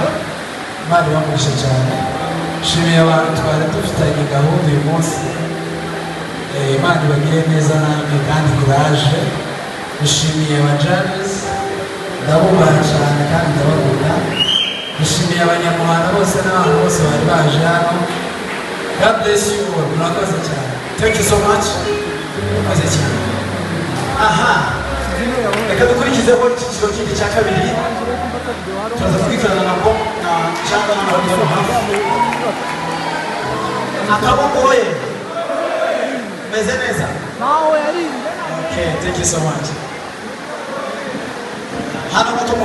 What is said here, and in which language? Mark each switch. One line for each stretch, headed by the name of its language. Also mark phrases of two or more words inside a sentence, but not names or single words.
Kinyarwanda: Imana ibamugisha cyane. Nshimiye abantu twari dufitanye gahunda uyu munsi. Imana ibagire neza namwe kandi courage. Nshimiye abajaji ndabubaha cyane kandi ndabakunda. Nshimiye abanyamuhanda bose n'abantu bose bari baje hano.
English: God bless you all.
Kinyarwanda: Murakoze cyane.
English: Thank you so much.
Kinyarwanda: Murakoze cyane. Aha. Reka dukurikizeho icyiciro kindi cya kabiri. Turaza kwikorana nabo na cyangwa n'abandi bano hafi. Akaboko we. Meze neza.
English: Okay, thank you so much.
Kinyarwanda: Hano